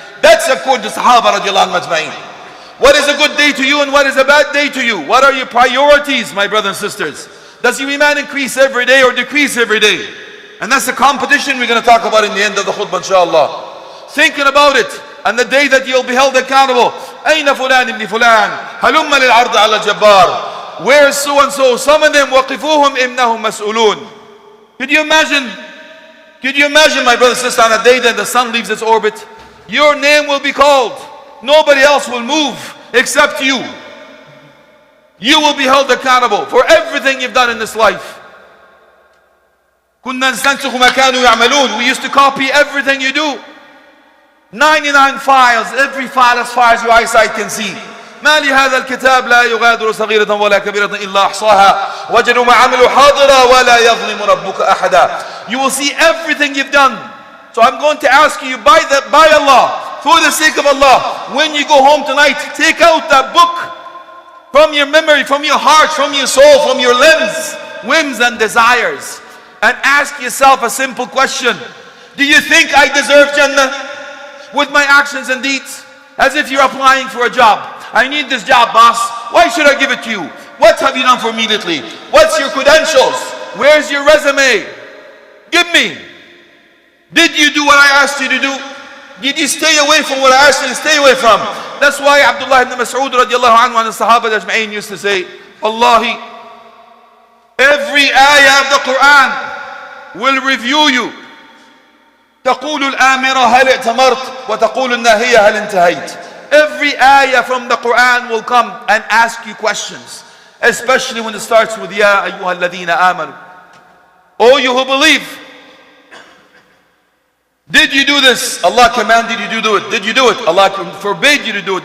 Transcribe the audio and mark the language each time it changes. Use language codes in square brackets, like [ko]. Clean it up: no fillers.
[en] That's according to Sahaba radiallahu anhu majma'in. What is a good day to you and what is a bad day to you? What are your priorities, my brothers and sisters? Does your iman increase every day or decrease every day? And that's the competition we're going to talk about in the end of the khutbah, inshallah. Thinking about it, and the day that you'll be held accountable. [ar] أين فلان ابن فلان هلم للعرض على الجبار. [en] Where's so and so? Summon them. [ar] وقفوهم إنهم مسؤولون. [en] Could you imagine? Could you imagine, my brother and sister, on a day that the sun leaves its orbit? Your name will be called. Nobody else will move except you. You will be held accountable for everything you've done in this life. [ar] كنا نستنسخ ما كانوا يعملون. [en] We used to copy everything you do. 99 files, every file as far as your eyesight can see. [ar] ما لهذا الكتاب لا يغادر صغيرة ولا كبيرة إلا أحصاها وجدوا ما عملوا حاضرا ولا يظلم ربك أحدا. [en] You will see everything you've done. So I'm going to ask you by Allah, for the sake of Allah, when you go home tonight, take out that book from your memory, from your heart, from your soul, from your limbs, whims and desires, and ask yourself a simple question. Do you think I deserve Jannah with my actions and deeds? As if you're applying for a job. I need this job, boss. Why should I give it to you? What have you done for me lately? What's your credentials? Where's your resume? Give me. Did you do what I asked you to do? Did you stay away from what I asked you to stay away from? That's why Abdullah ibn Mas'ud radiallahu anhu and the Sahaba ajma'in used to say, Wallahi, every ayah of the Quran will review you. [ar] تقول الآمرة هل ائتمرت وتقول الناهية هل انتهيت. [en] Every ayah from the Quran will come and ask you questions, especially when it starts with Ya ayyuha alladhina amanu. Oh, you who believe, did you do this? Allah commanded you to do it. Did you do it? Allah forbade you to do it.